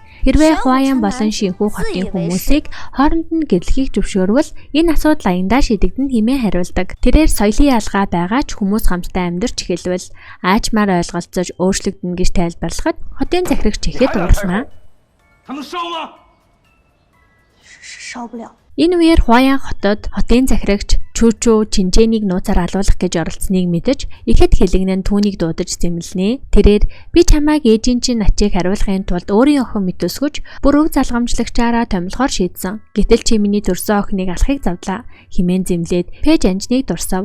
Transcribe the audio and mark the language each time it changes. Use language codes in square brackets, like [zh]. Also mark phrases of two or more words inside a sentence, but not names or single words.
[mn] Хэрвээ Хуаян болон шинхүү хотын хүмүүсийг хооронд нь гэрлэхийг зөвшөөрвөл энэ асуудал аяндаа шийдэгдэн хэмээн хариулдаг. Тэрээр соёлын ялгаа байгаа ч хүмүүс хамтдаа амьдарч эхэлвэл аажмаар ойлголцож өөрчлөгдөнө гэж тайлбарлахад хотын захирагч ихэд уурлана. [zh] 他能烧吗？烧不了。 [mn] Энэ үеэр Хуаян хотод хотын захирагч Чүчүү Чинжэнийг нууцаар алуулах гэж оролцсныг мэдэж ихэд хэлэгнэн түүнийг дуудаж зэмлэнэ. Тэрээр би чамайг ээжийн чинь ачийг хариулахын тулд өөрийн охин мэт өсгөж бүр өв залгамжлагчаараа томилохоор шийдсэн. Гэтэл чи миний дурсан охиныг алахыг завлаа. Химэн зэмлээд Пэж Анжныг дурсав.